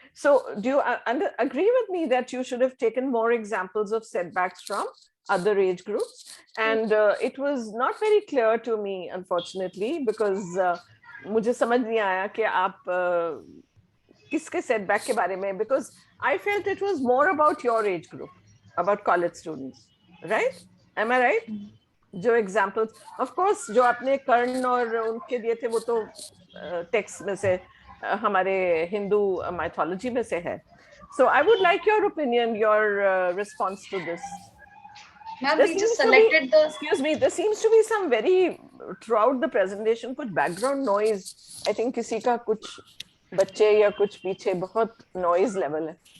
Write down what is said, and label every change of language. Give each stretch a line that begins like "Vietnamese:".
English: So do you agree with me that you should have taken more examples of setbacks from other age groups? And it was not very clear to me, unfortunately, because
Hindi: मुझे समझ नहीं आया कि आप किसके setback के बारे में,
English: because I felt it was more about your age group, about college students, right? Am I right?
Hindi: जो examples,
English: of course,
Hindi: जो आपने कर्ण और उनके दिए थे वो तो text में से हमारे Hindu mythology में से है.
English: So I would like your opinion, your response to this. Ma'am, we just selected the. Excuse me, there seems to be some very, throughout the presentation, कुछ background noise. I think
Hindi: किसी का कुछ बच्चे या कुछ पीछे बहुत noise level है.